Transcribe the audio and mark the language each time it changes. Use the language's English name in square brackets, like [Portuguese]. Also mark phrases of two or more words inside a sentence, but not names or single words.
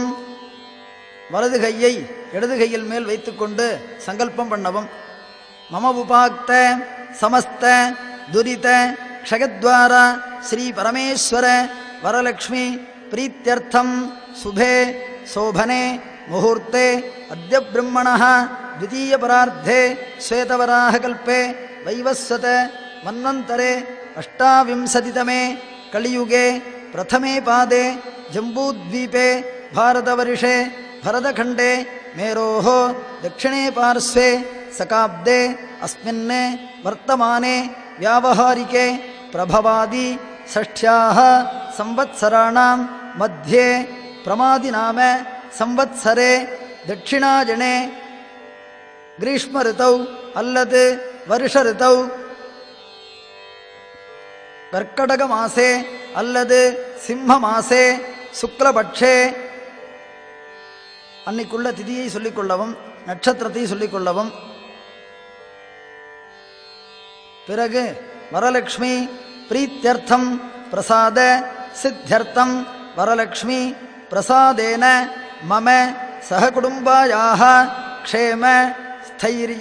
[Tamil] வலது கையை இடது கையில் மேல் வைத்துக்கொண்டு சங்கல்பம் பண்ணவும். [Sanskrit] मम उपात्त समस्त दुरित क्षयद्वारा श्री परमेश्वर वरलक्ष्मी प्रीत्यर्थम् शुभे शोभने मुहूर्ते अद्य ब्रह्मणः द्वितीय परार्धे श्वेतवराहकल्पे वैवस्वत मन्वन्तरे अष्टाविंशतितमे कलियुगे प्रथमे पादे जम्बूद्वीपे भारतवर्षे भरतखण्डे मेरोः दक्षिणे पार्श्वे सकाब्दे अस्मिन् वर्तमाने व्यावहारिके प्रभवादि षष्ठ्याः संवत्सराणां मध्ये प्रमादिनाम संवत्सरे दक्षिणाजने ग्रीष्म ऋतौ அல்லது வருஷ ऋतौ कर्कटक मासे [Tamil] அல்லது [Sanskrit] सिंह मासे शुक्लपक्षे [Tamil] அன்னைக்குள்ள திதியை சொல்லிக்கொள்ளவும் நட்சத்திரத்தை சொல்லிக்கொள்ளவும். [Sanskrit] பிறகு वरलक्ष्मी प्रीत्यर्थम् प्रसाद सिद्ध्यर्थम् वरलक्ष्मी प्रसादेन मम सहकुटुम्बायाः क्षेम स्थैर्य